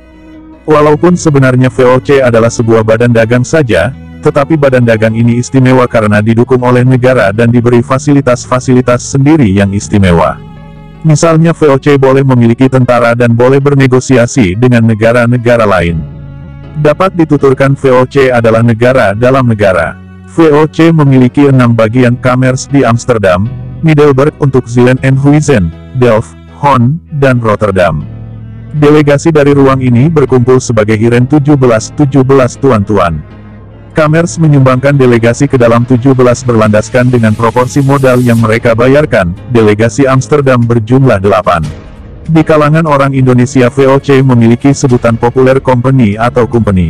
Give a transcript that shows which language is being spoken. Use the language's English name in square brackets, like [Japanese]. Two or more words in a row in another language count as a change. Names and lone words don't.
[Indonesian] Walaupun sebenarnya VOC adalah sebuah badan dagang saja, tetapi badan dagang ini istimewa karena didukung oleh negara dan diberi fasilitas-fasilitas sendiri yang istimewa. Misalnya VOC boleh memiliki tentara dan boleh bernegosiasi dengan negara-negara lain. Dapat dituturkan VOC adalah negara dalam negara. VOC memiliki 6 bagian kamers di Amsterdam, Middelburg untuk Zeeland-Huizen, Delft, Hoorn, dan Rotterdam. Delegasi dari ruang ini berkumpul sebagai Heren 17 tuan-tuan. Kamers menyumbangkan delegasi ke dalam 17 berlandaskan dengan proporsi modal yang mereka bayarkan. Delegasi Amsterdam berjumlah 8. Di kalangan orang Indonesia VOC memiliki sebutan populer company atau company.